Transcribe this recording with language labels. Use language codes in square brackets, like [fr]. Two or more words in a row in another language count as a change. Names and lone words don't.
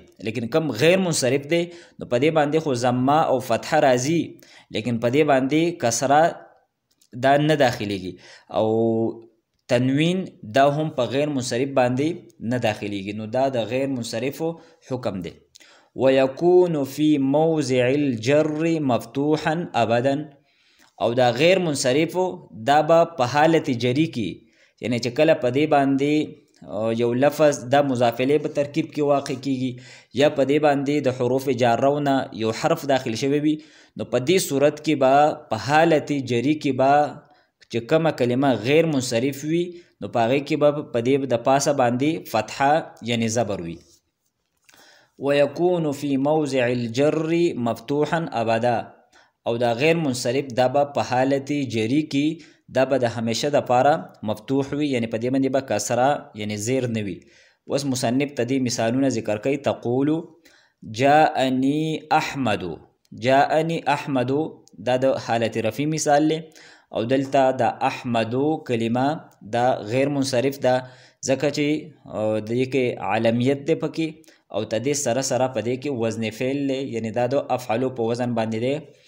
[ps] لیکن کم غیر منصرف دی نو په دې باندې خو ضمه او فتحه راځي لیکن په دې باندې کسره دا نه داخلیږي او تنوین دا هم په غیر منصرف باندې نه داخلیږي. نو دا د غیر منصرفو حکم دی. [ar] ويكون في موضع الجر مفتوحا ابدا. [ps] او دا غیر منصرفو دا به په حالت جری کې یعنی چې کله په دې باندې یو لفظ دا مضاف الیه په ترکیب کې واقع کیږي یا په دې باندې د حروف جارونه یو حرف داخل شوی وي نو په دې صورت کې به په حالت جری کې به چې کومه کلمه غیر منصرف وي نو په هغې کې به په دې د پاسه باندې فتحه یعنی زبر وي. [ar] ويكون في موضع الجر مفتوحا ابدا. [ps] او دا غیر منصرف دا به په حالت جری کې دا به د همیشه دپاره مفتوح وي یعنی په دې باندې به کسره یعنی زیر نه وي. اوس مصنف ته دې مثالونه ذکر کوي. [ar] تقول جاءني احمد. جاءني احمد [ps] دا د حالت رفع مثال لی او دلته د احمدو کلمه دا غیر منصرف ده ځکه چې د دې کې علمیت دی پکې او د دې سره سره په دې کې وزن فعل دی یعنی دا د افعلو په وزن باندې دی.